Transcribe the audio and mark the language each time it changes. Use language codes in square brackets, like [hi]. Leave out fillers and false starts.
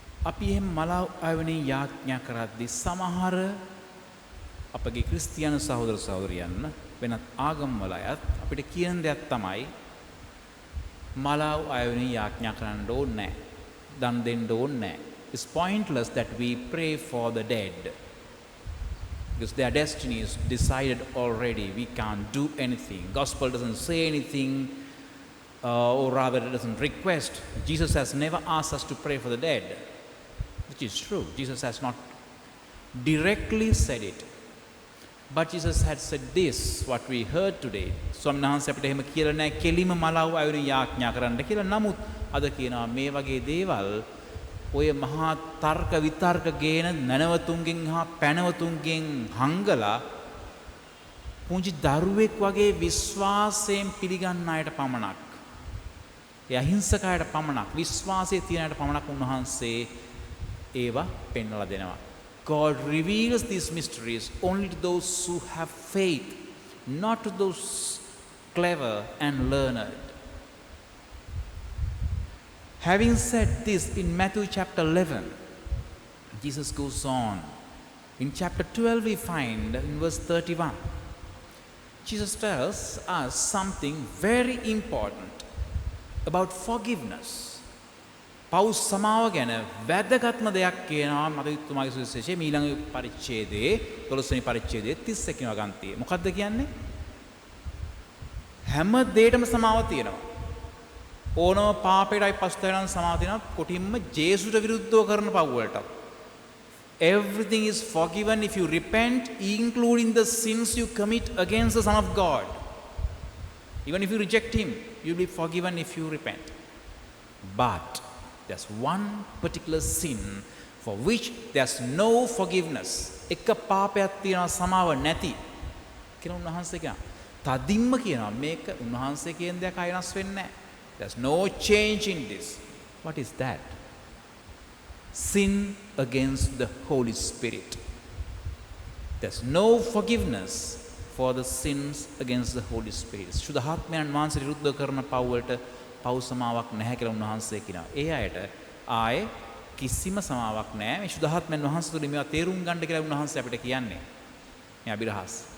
[si] අපි එහෙම මලව් අයවෙනුවෙන් යාඥා කරද්දී සමහර අපගේ ක්‍රිස්තියානි සහෝදර සහෝදරියන් වෙනත් ආගම්වල අයත් අපිට කියන දෙයක් තමයි මලව් අයවෙනුවෙන් යාඥා කරන්න ඕනේ නැහැ. දන් දෙන්න ඕනේ නැහැ. [en] It's pointless that we pray for the dead. Because their destiny is decided already. We can't do anything. Gospel doesn't say anything, or rather it doesn't request. Jesus has never asked us to pray for the dead, which is true. Jesus has not directly said it. But Jesus had said this, what we heard today. [si] ස්වාමීන් වහන්සේ අපිට එහෙම කියලා නැහැ කෙලිම මලව් අයුරින් යාඥා කරන්න කියලා. නමුත් අද කියනවා මේ වගේ දේවල් ඔය මහා තර්ක විතර්ක ගේන නැනවතුන්ගෙන් හා පැනවතුන්ගෙන් හංගලා පුංචි දරුවෙක් වගේ විශ්වාසයෙන් පිළිගන්න අයට පමණක්, ඒ අහිංසක අයට පමණක්, විශ්වාසයේ තියෙන අයට පමණක් උන්වහන්සේ ඒවා පෙන්වලා දෙනවා. [en] God reveals these mysteries only to those who have faith, not to those clever and learned. Having said this in Matthew chapter 11, Jesus goes on. In chapter 12 we find in verse 31, Jesus tells us something very important about forgiveness. [si] පව් සමාව ගැන වැදගත්ම දෙයක් කියනවා මතකතුමාගේ සුවිශේෂයේ ඊළඟ පරිච්ඡේදයේ 12 වෙනි පරිච්ඡේදයේ 31 වෙනි වගන්තියේ. මොකක්ද කියන්නේ? හැම දෙයකම සමාව තියෙනවා. ඕනම පාපයටයි පස්තරන් සමාව තියෙනවා. කොටින්ම ජේසුට විරුද්ධව කරන පව් වලට. [en] Everything is forgiven if you repent, including the sins you commit against the Son of God. Even if you reject him, you'll be forgiven if you repent. But there's one particular sin for which there's no forgiveness. [si] එක පාපයක් තියෙනවා සමාව නැති කියලා උන්වහන්සේ කියනවා. තදින්ම කියනවා මේක උන්වහන්සේ කියන දෙයක් අයනස් වෙන්නේ නැහැ. [en] There's no change in this. What is that? Sin against the Holy Spirit. There's no forgiveness for the sins against the Holy Spirit. [si] සුද්ධාත්මයන් වහන්සේ විරුද්ධ කරන පව් වලට පව් සමාවක් නැහැ කියලා උන්වහන්සේ කියනවා. ඒ අයට ආයේ කිසිම සමාවක් නැහැ. මේ සුද්ධාත්මයන් වහන්සේ තුළ මේවා තේරුම් ගන්න කියලා උන්වහන්සේ අපිට කියන්නේ. මේ අභිරහස්.